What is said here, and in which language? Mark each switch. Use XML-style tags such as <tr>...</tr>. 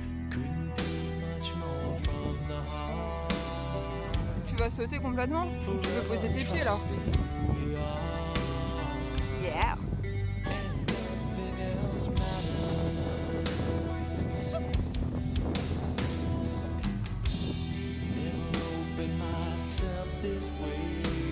<en>Couldn't be much more from the heart.</en> <fr>Tu vas sauter complètement? Ou tu veux poser tes pieds là?</fr> <en>We are, Yeah! and nothing else matters. Never opened myself this way.</en>